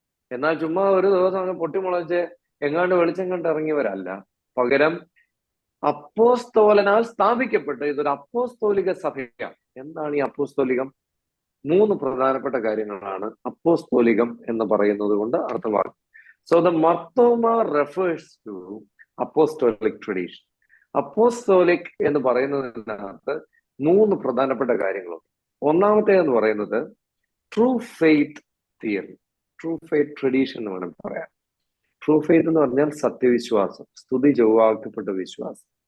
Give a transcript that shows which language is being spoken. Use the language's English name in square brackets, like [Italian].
[Malayalam] എന്നാൽ ചുമ്മാ ഒരു ദിവസം അങ്ങ് പൊട്ടിമുളച്ച് എങ്ങാണ്ട് വെളിച്ചം കണ്ട് ഇറങ്ങിയവരല്ല. പകരം അപ്പോസ്തോലനാൽ സ്ഥാപിക്കപ്പെട്ട ഇതൊരു അപ്പോസ്തോലിക സഭയാണ്. എന്താണ് ഈ അപ്പോസ്തോലികം? 3 പ്രധാനപ്പെട്ട കാര്യങ്ങളാണ് അപ്പോസ്തോലികം എന്ന് പറയുന്നത് കൊണ്ട് അർത്ഥമാക്കുന്നത്. [English] So the Marthoma refers to apostolic tradition. [Malayalam] Apostolic എന്ന് പറയുന്നതിനകത്ത് 3 പ്രധാനപ്പെട്ട കാര്യങ്ങളുണ്ട്. ഒന്നാമത്തെ എന്ന് പറയുന്നത് true faith theory, true faith tradition എന്ന് വേണം പറയാം. ട്രൂ ഫെയ്ത്ത് എന്ന് പറഞ്ഞാൽ സത്യവിശ്വാസം, സ്തുതി ചൊവ്വാക്കപ്പെട്ട വിശ്വാസം.